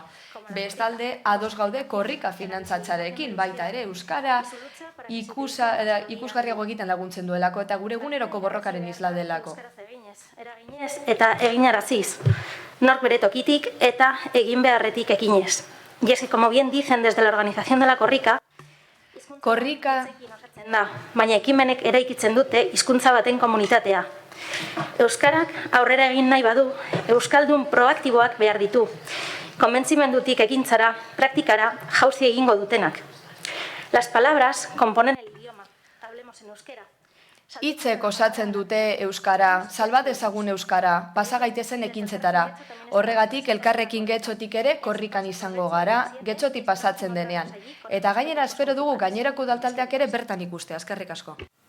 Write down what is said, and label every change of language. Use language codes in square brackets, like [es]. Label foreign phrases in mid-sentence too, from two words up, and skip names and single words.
[eu] Bestalde, ados gaude korrika finantzatzarekin, baita ere euskara ikusgarriago egiten laguntzen duelako eta gure eguneroko borrokaren isla delako. Eta eginaraziz, nork bere tokitik eta egin beharretik ekinez. [es] Y es que, como bien dicen desde la organización de la korrika, [eu] baina ekimenek eraikitzen dute hizkuntza baten komunitatea. Euskarak aurrera egin nahi badu, euskaldun proaktiboak behar ditu. konbentzimendutik ekintzara, praktikara, jauzi egingo dutenak. [es] Las palabras componen el idioma, hablemos en euskera. [eu] Hitzek osatzen dute euskara, salba dezagun euskara, pasa gaitezen ekintzetara. Horregatik elkarrekin getxotik ere korrikan izango gara, getxoti pasatzen denean. Eta gainera espero dugu gainerako udaltaldeak ere bertan ikustea. Eskerrik asko.